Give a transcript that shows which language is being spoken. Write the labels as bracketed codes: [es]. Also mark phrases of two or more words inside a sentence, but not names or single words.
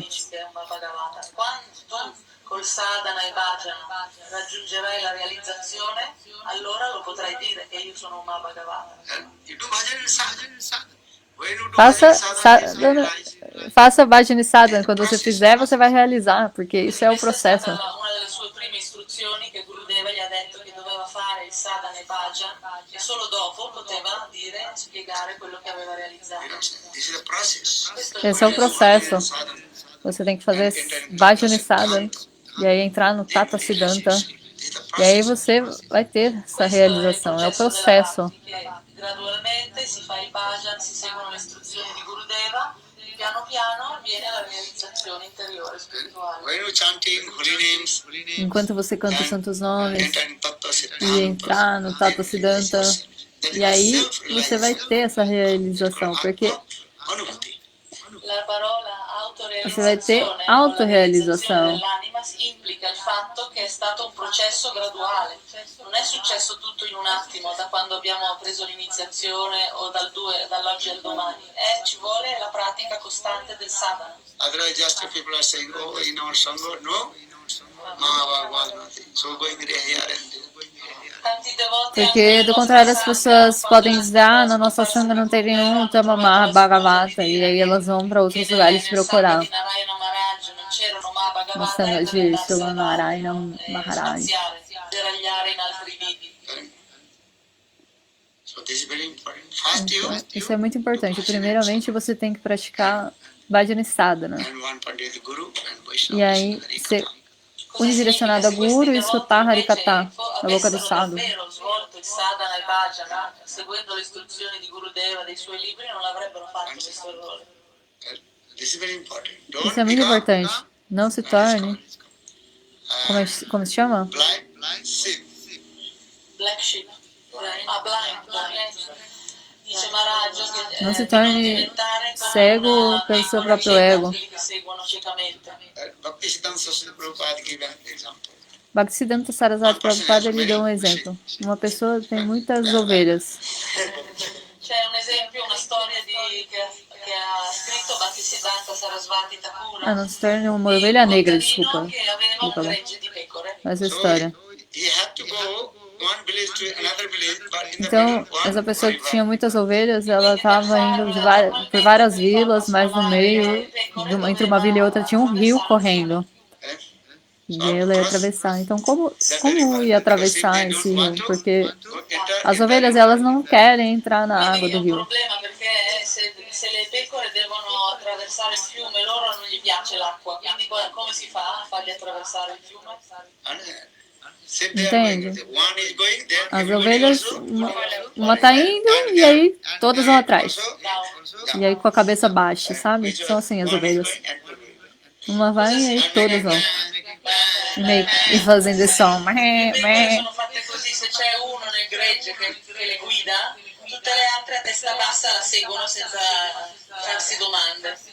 [it] Quando col sadhana e bhajana raggiungerai la realizzazione, allora lo potrai dire che io sono un Mahabhagavata. [en] You do bhajan and sadhana. When you do [pt] Faça [en] bhajan and sadhana, [pt] faça bhajana sadhana, quando você fizer você vai realizar, porque isso é o processo. [it] Una delle sue prime istruzioni che Gurudeva gli ha detto che doveva fare il sadhana e bhajan e solo dopo poteva dire, spiegare quello che aveva realizzato. [en] this is a process. [pt] Esse é o processo. Você tem que fazer bhajana sadhana e aí entrar no Tata Siddhanta e aí você vai ter essa realização, é o processo. [it] Gradualmente si fa il bhajan, si seguono le istruzioni di Gurudeva, piano piano viene la realizzazione interiore spirituale. [en] When you chanting holy names, [pt] Enquanto você canta os santos nomes [en] enter in Tattva [pt] e Siddhanta, entrar no Tata Siddhanta, e aí você vai ter essa realização, porque Anubhuti. [it] La parola [pt] você vai ter [it] autorrealizzazione [pt] autorrealização. [it] dell'anima implica il fatto che è stato un processo graduale. Non è successo tutto in un attimo, da quando abbiamo preso l'iniziazione o dall'oggi al domani. Ci vuole la pratica costante del sadhana. [en] Otherwise, just people are saying, oh, in our Sangha, no, Mahabharata was nothing. So going here and there. [it] Tanti devoti [pt] Porque, [it] anche [pt] do [it] nel [pt] contrário, as [it] nostro [pt] pessoas [it] sangha, [pt] podem [it] quando [pt] dizer, ah, na [it] sono [pt] nossa [it] passati [pt] sanga não tem [it] per [pt] nenhum [it] il [pt] Uttama Bhagavata, Mahabhagavata, e aí elas vão para outros lugares procurar. Narayana Maharaj Asana Bhagavata de [it] deve [pt] Srila [it] andarsene [pt] Narayana e Maharaj. [it] spaziare, deragliare in altri viti. [en] So this is very important. First you [pt] Então, isso é muito importante. Primeiramente, você tem que praticar Bhajana Sadhana. [en] and one Pandit Guru and [pt] E [en] Vaishnava [pt] aí, [en] listen to [pt] ser [en] Harikatha. [it] Cosa significa? [pt] unidirecionado a [it] Se questi [pt] Guru e [it] devoti [pt] escutar [it] invece [pt] Harikata, a boca do [it] avessero [pt] sadhu. [it] davvero svolto il sadhana e bhajana, seguendo le istruzioni di Gurudeva dei suoi libri, non avrebbero fatto questo errore. [en] This is very important. [pt] Isso [en] Don't [pt] é muito [en] become [pt] importante. Não se torne, como se chama? [en] blind sheep. Black sheep. Blind. [it] Dice Maharaj che [pt] Não se [it] di non [pt] torne [it] diventare come [pt] cego [it] una [pt] pelo seu [it] pecora [pt] próprio [it] cieca, [pt] ego. [it] quelli che seguono ciecamente. [en] Bhaktisiddhanta Saraswati Prabhupada gave an example. [pt] Bhaktisiddhanta Sarasvati Prabhupada ele deu um exemplo. Uma pessoa tem muitas ovelhas. [it] C'è un esempio, una storia che ha scritto Bhaktisiddhanta Sarasvati Thakura. [pt] Ah, não se torne uma [it] Di [pt] ovelha [it] un [pt] negra, [it] contadino [pt] desculpa. [it] che aveva un [pt] Desculpa. [it] gregge di pecore. [pt] Essa [en] So [pt] história. [en] he had to go one village to another village, but in the [pt] Então, [en] middle, one [pt] essa pessoa que [en] river. [pt] tinha muitas ovelhas, ela estava indo por várias vilas, mas no meio, entre uma vila e outra, tinha um rio correndo. Eh? E ela ia atravessar. Então, como ia atravessar esse rio? Porque as ovelhas, elas não querem entrar na água [it] Quindi [pt] do [it] è un [pt] rio. [it] problema perché se le pecore devono attraversare il fiume, loro non gli piace l'acqua, quindi come si fa a farli attraversare il fiume? [pt] Entende? [en] One is going there, [pt] As [en] everybody [pt] ovelhas, [en] also, [pt] uma tá indo e aí todas vão atrás. [en] also [pt] E aí com a cabeça baixa, sabe? São assim as ovelhas. Uma vai e aí todas vão. E fazendo esse som. [it] Le pecore sono fatte così, se c'è uno nel gregge che le guida, tutte le altre a testa bassa la seguono senza farsi domande.